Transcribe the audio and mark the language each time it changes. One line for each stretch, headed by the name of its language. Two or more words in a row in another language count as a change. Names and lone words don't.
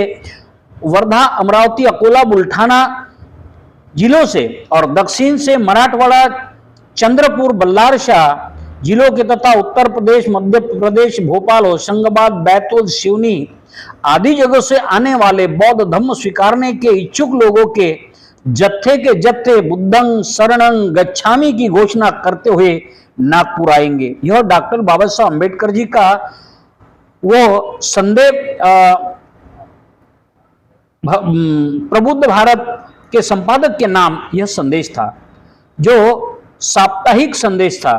Hindi: वर्धा, अमरावती, अकोला, बुल्ढाना जिलों से और दक्षिण से मराठवाड़ा, चंद्रपुर, बल्लारशाह जिलों के तथा उत्तर प्रदेश, मध्य प्रदेश, भोपाल, होशंगाबाद, बैतूल, सिवनी आदि जगहों से आने वाले बौद्ध धर्म स्वीकारने के इच्छुक लोगों के जत्थे
Pali: बुद्धं शरणं गच्छामि
Hindi: की घोषणा करते हुए नागपुर आएंगे। यह डॉक्टर बाबा साहब अम्बेडकर जी का वो संदेश प्रबुद्ध भारत के संपादक के नाम यह संदेश था, जो साप्ताहिक संदेश था।